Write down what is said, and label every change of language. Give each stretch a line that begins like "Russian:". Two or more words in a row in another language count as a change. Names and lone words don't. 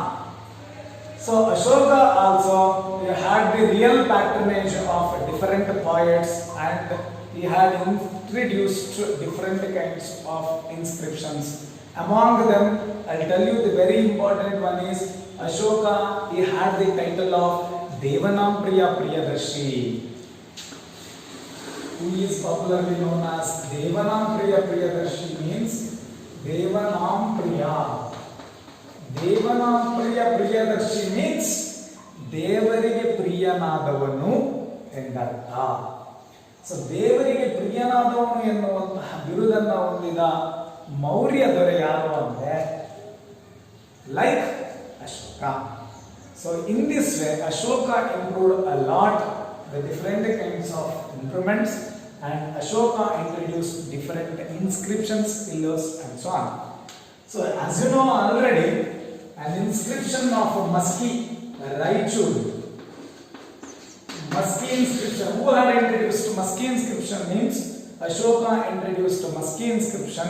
English: So Ashoka also, he had the real patronage of different poets, and he had introduced different kinds of inscriptions. Among them, I'll tell you the very important one is Ashoka, he had the title of Devanam Priya Priyadarshi. Who is popularly known as Devanam Priya Priyadarshi means Devanam Priya. Devanam Priya Priyadarshi means
Kannada: ದೇವರಿಗೆ ಪ್ರಿಯನಾದವನು ಎಂದರ್ಥ. ಸೊ ದೇವರಿಗೆ ಪ್ರಿಯನಾದವನು ಎನ್ನುವಂತಹ ಬಿರುದನ್ನು ಹೊಂದಿದ ಮೌರ್ಯ ದೊರೆ ಯಾರು ಅಂದ್ರೆ ಲೈಕ್ ಅಶೋಕ.
English: So in this way Ashoka improved a lot the different kinds of improvements, and Ashoka introduced different inscriptions, pillars and so on. So as you know already, an inscription of Maski Raichur, Maski inscription, who had introduced Maski inscription means Ashoka introduced Maski inscription.